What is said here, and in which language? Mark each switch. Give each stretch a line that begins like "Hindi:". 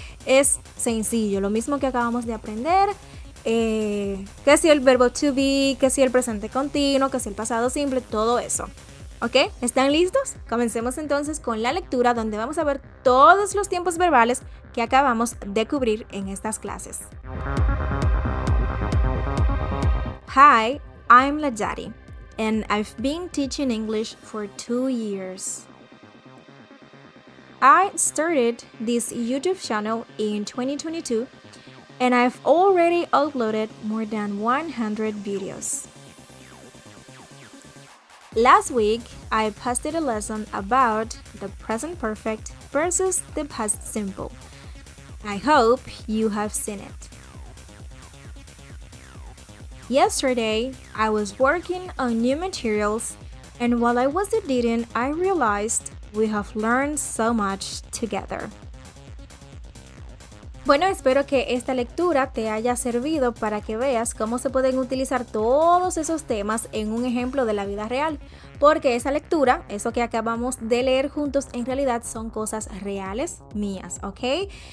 Spanish: Es sencillo, lo mismo que acabamos de aprender. Que si el verbo to be, que si el presente continuo, que si el pasado simple, todo eso. ¿Ok? ¿Están listos? Comencemos entonces con la lectura donde vamos a ver todos los tiempos verbales que acabamos de cubrir en estas clases.
English: Hi, I'm Lajari, and I've been teaching English for 2 years. I started this YouTube channel in 2022, and I've already uploaded more than 100 videos. Last week, I posted a lesson about the present perfect versus the past simple. I hope you have seen it. Yesterday, I was working on new materials, and while I was editing, I realized we have learned so much together.
Spanish: Bueno, espero que esta lectura te haya servido para que veas cómo se pueden utilizar todos esos temas en un ejemplo de la vida real, porque esa lectura, eso que acabamos de leer juntos, en realidad son cosas reales mías, ¿ok?